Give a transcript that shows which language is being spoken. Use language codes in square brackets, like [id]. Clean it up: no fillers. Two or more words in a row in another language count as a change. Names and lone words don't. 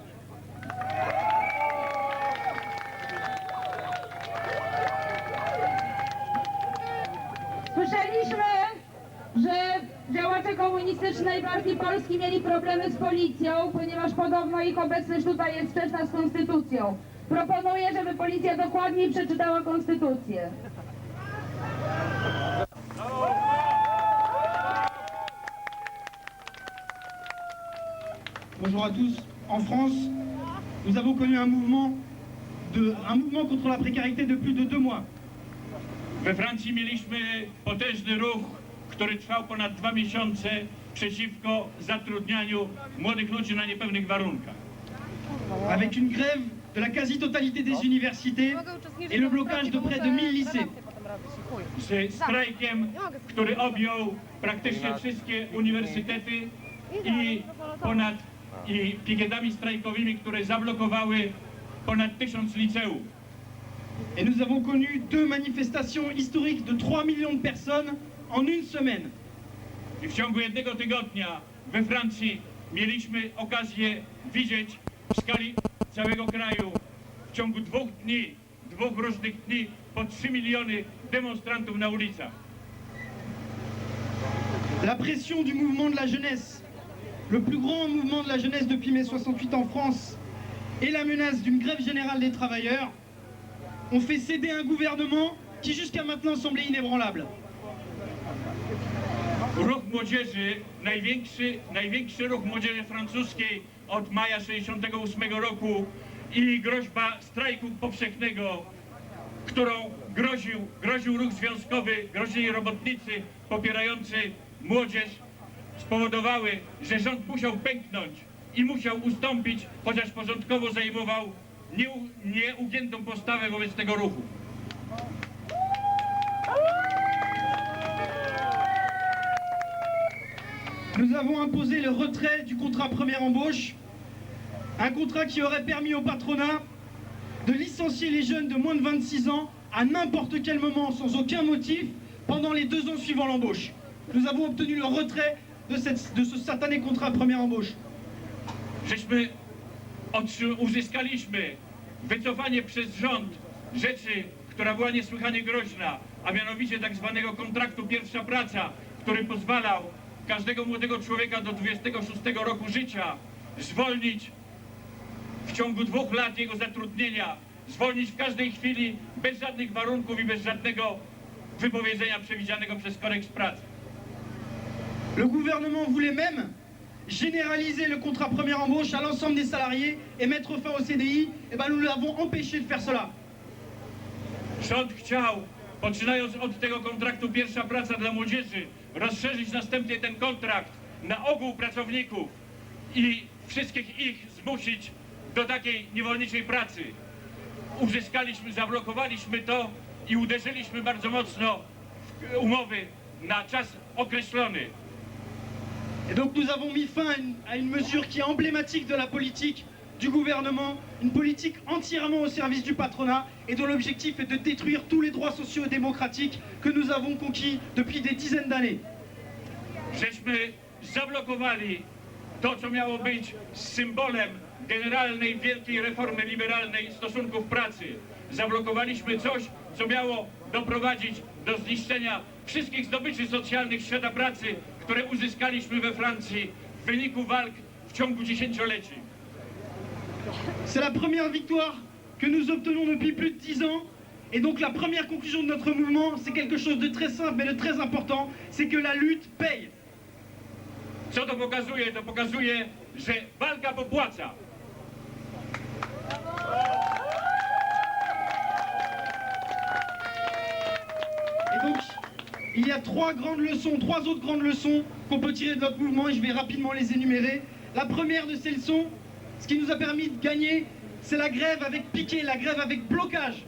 [pl] Słyszeliśmy, że działacze komunistycznej partii Polski mieli problemy z policją, ponieważ podobno ich obecność tutaj jest sprzeczna z konstytucją. Proponuję, żeby policja dokładniej przeczytała konstytucję. [fr] Bonjour à tous. En France, nous avons connu un mouvement contre la précarité de plus de 2 mois. [pl] We Francji mieliśmy potężny ruch, który trwał ponad 2 miesiące przeciwko zatrudnianiu młodych ludzi na niepewnych warunkach. [fr] Avec une grève de la quasi-totalité des universités et le blocage de près de 1000 lycées. [pl] Z strajkiem, który objął praktycznie wszystkie uniwersytety i pikietami strajkowymi, które zablokowały ponad 1000 liceów. [fr] Et nous avons connu 2 manifestations historiques de 3 millions de personnes en une semaine. [pl] I w ciągu jednego tygodnia we Francji mieliśmy okazję widzieć w skali całego kraju w ciągu 2 dni, 2 różnych dni po 3 miliony demonstrantów na ulicach. [fr] La pression du mouvement de la jeunesse, le plus grand mouvement de la jeunesse depuis mai 68 en France, et la menace d'une grève générale des travailleurs ont fait céder un gouvernement qui jusqu'à maintenant semblait inébranlable. [pl] Ruch młodzieży, największy ruch młodzieży francuskiej od maja 68 roku i groźba strajku powszechnego, którą groził ruch związkowy, grozili robotnicy popierający młodzież, spowodowały, że rząd musiał pęknąć i musiał ustąpić, chociaż początkowo zajmował nieugiętą postawę wobec tego ruchu. [fr] Nous avons imposé le retrait du contrat première embauche, un contrat qui aurait permis au patronat de licencier les jeunes de moins de 26 ans à n'importe quel moment, sans aucun motif, pendant les 2 ans suivant l'embauche. Nous avons obtenu le retrait de ce satané contrat première embauche. [pl] Żeśmy uzyskaliśmy wycofanie przez rząd rzeczy, która była niesłychanie groźna, a mianowicie tak zwanego kontraktu pierwsza praca, który pozwalał każdego młodego człowieka do 26 roku życia zwolnić w ciągu 2 lat jego zatrudnienia, zwolnić w każdej chwili bez żadnych warunków i bez żadnego wypowiedzenia przewidzianego przez kodeks pracy. [fr] Le gouvernement voulait même généraliser le contrat première embauche à l'ensemble des salariés et mettre fin au CDI, eh ben nous l'avons empêché de faire cela. [pl] Rząd chciał, poczynając od tego kontraktu pierwsza praca dla młodzieży, rozszerzyć następnie ten kontrakt na ogół pracowników i wszystkich ich zmusić do takiej niewolniczej pracy. Zablokowaliśmy to i uderzyliśmy bardzo mocno w umowy na czas określony. [fr] Et donc nous avons mis fin à une mesure qui est emblématique de la politique du gouvernement, une politique entièrement au service du patronat et dont l'objectif est de détruire tous les droits sociaux et démocratiques que nous avons conquis depuis des dizaines d'années. [pl] Żeśmy zablokowali to, co miało być symbolem generalnej, wielkiej reformy liberalnej stosunków pracy. Zablokowaliśmy coś, co miało doprowadzić do zniszczenia wszystkich zdobyczy socjalnych świata pracy, które uzyskaliśmy we Francji w wyniku walk w ciągu dziesięcioleci. [fr] C'est la première victoire que nous obtenons depuis plus de 10 ans. Et donc la première conclusion de notre mouvement, c'est quelque chose de très simple mais de très important, c'est que la lutte paye. [pl] Co to pokazuje? To pokazuje, że walka popłaca. [fr] Et donc, il y a trois autres grandes leçons qu'on peut tirer de notre mouvement et je vais rapidement les énumérer. La première de ces leçons, ce qui nous a permis de gagner, c'est la grève avec piquet, la grève avec blocage.